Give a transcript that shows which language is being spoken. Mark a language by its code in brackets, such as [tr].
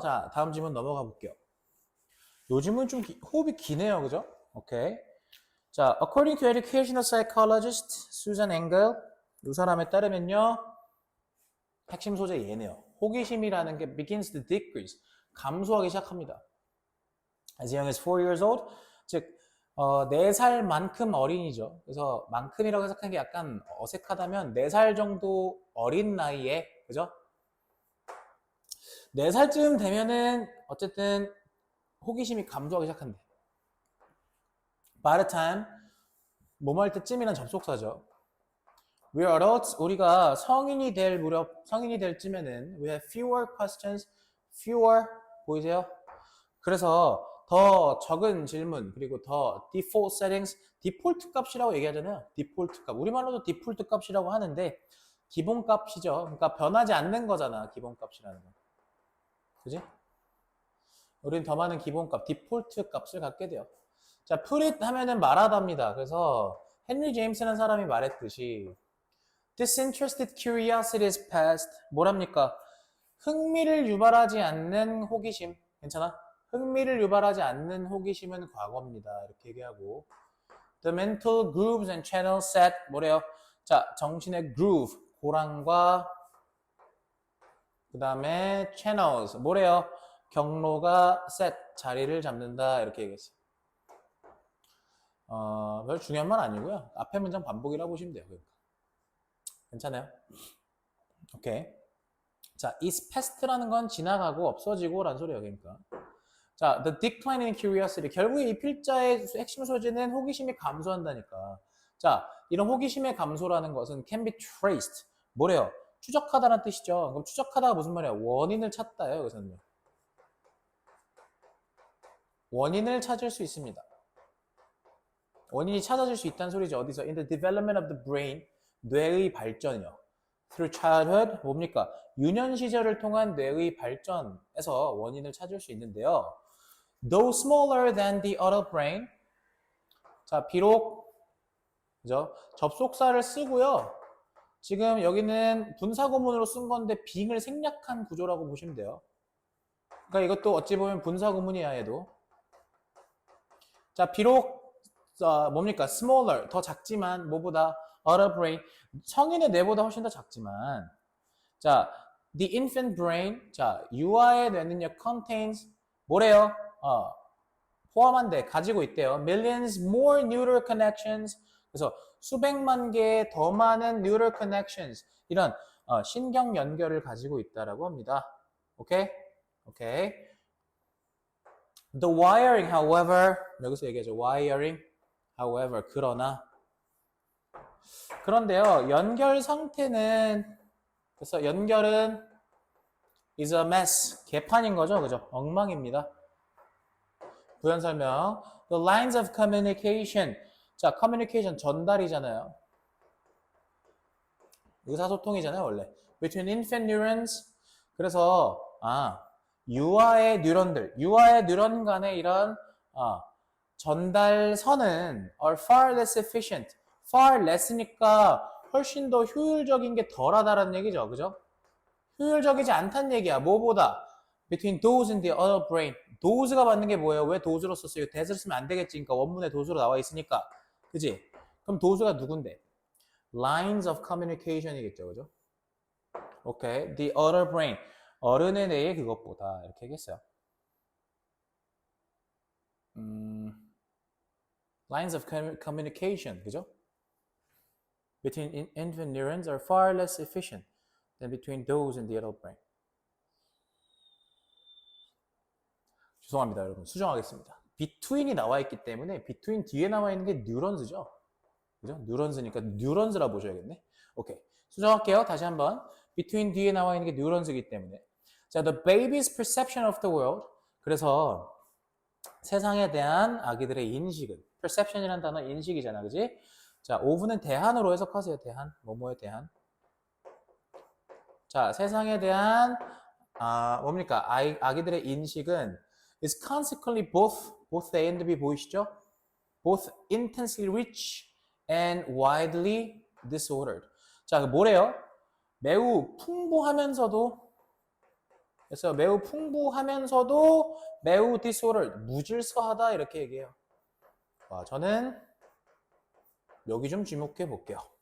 [ko] 자, 다음 질문 넘어가 볼게요. 요즘은 좀 호흡이 기네요, 그죠? 오케이. 자, [en] according to educational psychologist Susan Engel, [ko] 이 사람에 따르면요, 핵심 소재 얘네요. 호기심이라는 게 [en] begins to decrease, [ko] 감소하기 시작합니다. [en] As young as 4 years old, [ko] 즉 4살만큼 어린이죠. 그래서 만큼이라고 해석하는 게 약간 어색하다면 4살 정도 어린 나이에, 그죠? 4살쯤 되면은 어쨌든 호기심이 감소하기 시작한대. [en] By the time, [ko] 뭐뭐 할 때쯤이란 접속사죠. [en] We are adults, [ko] 우리가 성인이 될 쯤에는 [en] we have fewer questions, fewer, 보이세요? [ko] 그래서 더 적은 질문, 그리고 더 [en] default settings, [ko] 디폴트 값이라고 얘기하잖아요. 디폴트 값. 우리말로도 디폴트 값이라고 하는데, 기본 값이죠. 그러니까 변하지 않는 거잖아, 기본 값이라는 거. 그지? 우린 더 많은 기본 값, 디폴트 값을 갖게 돼요. 자, [en] put it [ko] 하면은 말하답니다. 그래서 헨리 제임스라는 사람이 말했듯이 [en] disinterested curiosity is past. [ko] 뭐랍니까? 흥미를 유발하지 않는 호기심. 괜찮아? 흥미를 유발하지 않는 호기심은 과거입니다. 이렇게 얘기하고 [en] the mental grooves and channels set 뭐래요? [ko] 자, 정신의 groove, 고랑과 그 다음에 channels 뭐래요? 경로가 set, 자리를 잡는다. 이렇게 얘기했어요. 별 중요한 말 아니고요. 앞에 문장 반복이라고 보시면 돼요. 그러니까. 괜찮아요? 오케이. 자, is past라는 건 지나가고 없어지고 라는 소리예요. 그러니까. [en] 자, the decline in curiosity. [ko] 결국에 이 필자의 핵심 소재는 호기심이 감소한다니까. 자, 이런 호기심의 감소라는 것은 [en] can be traced. [ko] 뭐래요? 추적하다는 뜻이죠. 그럼 추적하다가 무슨 말이야? 원인을 찾다예요. 여기서는요. 원인을 찾을 수 있습니다. 원인이 찾아질 수 있다는 소리죠. 어디서? [en] In the development of the brain. [ko] 뇌의 발전이요. [en] Through childhood. [ko] 뭡니까? 유년 시절을 통한 뇌의 발전에서 원인을 찾을 수 있는데요. [en] Though smaller than the adult brain. [ko] 자, 비록 그죠? 접속사를 쓰고요. 지금 여기는 분사구문으로 쓴 건데 being을 생략한 구조라고 보시면 돼요. 그러니까 이것도 어찌 보면 분사구문이야 얘도. 자, 비록 뭡니까? smaller, 더 작지만 뭐보다 [en] adult brain, [ko] 성인의 뇌보다 훨씬 더 작지만 [en] 자, the infant brain. [ko] 자, 유아의 뇌는요, contains 뭐래요? 포함한데 가지고 있대요. [en] Millions more neural connections. [ko] 그래서 수백만 개의 더 많은 [en] neural connections. [ko] 이런 신경 연결을 가지고 있다라고 합니다. 오케이? 오케이. [en] The wiring, however, [ko] 여기서 얘기하죠. wiring, however, 그런데요, 연결 상태는, 그래서 연결은 [en] is a mess, [ko] 개판인 거죠, 그죠? 엉망입니다. 부연 설명. [en] The lines of communication. [ko] 자, communication 전달이잖아요. 의사소통이잖아요, 원래. [en] Between infant neurons. [ko] 그래서 유아의 뉴런 간의 이런 전달선은 [en] are far less efficient. [ko] far less니까 훨씬 더 효율적인 게 덜하다라는 얘기죠. 그죠? 효율적이지 않다는 얘기야. 뭐보다? [en] Between those and the other brain. [ko] those가 받는 게 뭐예요? 왜 those로 썼어요? that을 쓰면 안 되겠지. 그러니까 원문에 those로 나와 있으니까. 그지? 그럼 those가 누군데? [en] lines of communication이겠죠. [ko] 그죠? 오케이. [en] The other brain. [ko] 어른의 뇌의 그것보다. 이렇게 얘기했어요. [en] lines of communication. [ko] 그죠? [en] Between infant neurons are far less efficient than between those in the adult brain. [ko] 죄송합니다, 여러분. 수정하겠습니다. between이 나와 있기 때문에 between 뒤에 나와 있는 게 뉴런스죠. 그죠? 뉴런스니까 뉴런스라 보셔야겠네. 오케이. 수정할게요. 다시 한번. between 뒤에 나와 있는 게 뉴런스이기 때문에. [en] 자, the baby's perception of the world. [ko] 그래서 세상에 대한 아기들의 인식은 perception이라는 단어 인식이잖아. 그지? 자, 오브는 대한으로 해석하세요. 대한. 뭐뭐의 대한. 자, 세상에 대한 뭡니까? 아기들의 인식은 [en] is consequently both A and B [ko] 보이시죠? [en] both intensely rich and widely disordered. [ko] 자, 뭐래요? 매우 풍부하면서도 그래서 매우 풍부하면서도 매우 disordered, 무질서하다 이렇게 얘기해요. 저는 여기 좀 주목해 볼게요.